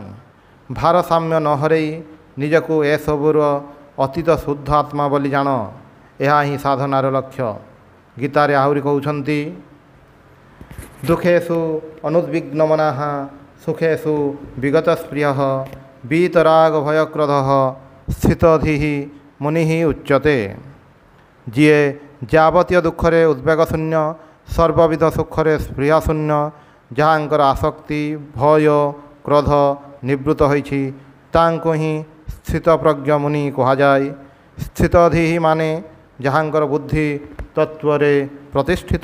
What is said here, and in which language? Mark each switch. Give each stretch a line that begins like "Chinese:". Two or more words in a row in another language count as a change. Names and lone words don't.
Odia: ଭାରସାମ୍ୟ ନ ହରେଇ ନିଜକୁ ଏସବୁର ଅତୀତ ଶୁଦ୍ଧ ଆତ୍ମା ବୋଲି ଜାଣ, ଏହା ହିଁ ସାଧନାର ଲକ୍ଷ୍ୟ। ଗୀତାରେ ଆହୁରି କହୁଛନ୍ତି
Sanskrit: ଦୁଃଖେଷୁ ଅନୁଦ୍ବିଗ୍ନମନାଃ ସୁଖେଷୁ ବିଗତସ୍ପୃହଃ वीतराग भयक्रोधः स्थितधिः मुनिः उच्यते।
Odia: ଯିଏ ଯାବତୀୟ ଦୁଃଖରେ ଉଦ୍ବେଗ ଶୂନ୍ୟ, ସର୍ବବିଧ ସୁଖରେ ସ୍ପୃହା ଶୂନ୍ୟ, ଯାହାଙ୍କର ଆସକ୍ତି ଭୟ କ୍ରୋଧ ନିବୃତ୍ତ ହୋଇଛି ତାଙ୍କୁ ହିଁ ସ୍ଥିତପ୍ରଜ୍ଞ ମୁନି କୁହାଯାଏ। ସ୍ଥିତଧିଃ ମାନେ ଯାହାଙ୍କର ବୁଦ୍ଧି ତତ୍ତ୍ୱରେ ପ୍ରତିଷ୍ଠିତ।